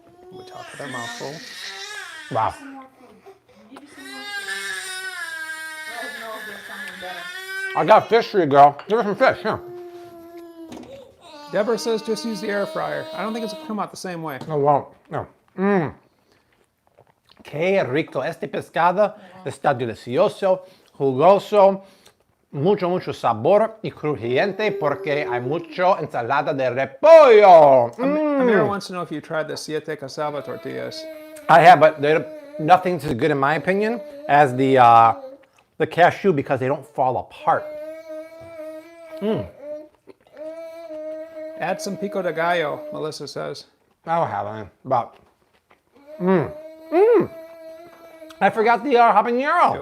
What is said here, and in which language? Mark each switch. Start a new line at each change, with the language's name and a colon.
English: We talk with our mouth full. Wow. I got fish for you, girl. Give her some fish. Here. Deborah says just use the air fryer. I don't think it's come out the same way. No, won't. No.
Spanish: Qué rico. Este pescado está delicioso, jugoso, mucho sabor y crujiente porque hay mucho ensalada de repollo.
English: Amira wants to know if you tried the siete cassava tortillas. I have, but nothing's as good in my opinion as the cashew because they don't fall apart. Add some pico de gallo, Melissa says. I don't have any, but I forgot the habanero.